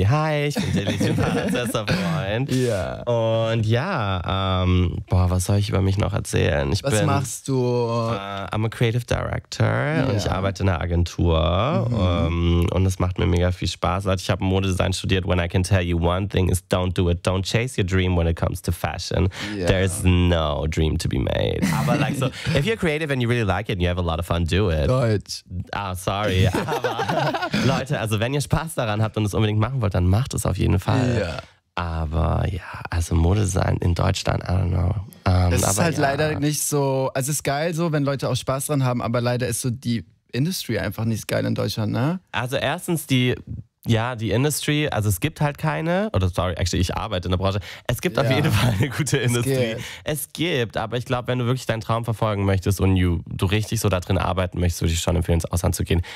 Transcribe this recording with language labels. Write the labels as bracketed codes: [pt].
[de] Hi, ich bin Dilly, ich bin Barans bester Freund. Ja. Und ja, was soll ich über mich noch erzählen? Was machst du? [en] I'm a creative director [de] und ich arbeite in einer Agentur und es macht mir mega viel Spaß. Also ich habe Modedesign studiert. [en] When I can tell you one thing is don't do it. Don't chase your dream when it comes to fashion. Yeah. There is no dream to be made. [de] Aber [en] like so, if you're creative and you really like it and you have a lot of fun, do it. [de] Deutsch. [en] Ah, sorry. [de] Aber Leute, also wenn ihr Spaß daran habt und es unbedingt machen wollt, dann macht es auf jeden Fall. Yeah. Aber ja, also Modedesign in Deutschland, [en] I don't know. [de] Es ist halt leider nicht so, also es ist geil so, wenn Leute auch Spaß daran haben, aber leider ist so die Industry einfach nicht geil in Deutschland, ne? Also erstens die Industry, also es gibt halt keine, oder sorry, actually, ich arbeite in der Branche. Es gibt auf jeden Fall eine gute Industrie. Es gibt, aber ich glaube, wenn du wirklich deinen Traum verfolgen möchtest und du richtig so da drin arbeiten möchtest, würde ich schon empfehlen, ins Ausland zu gehen.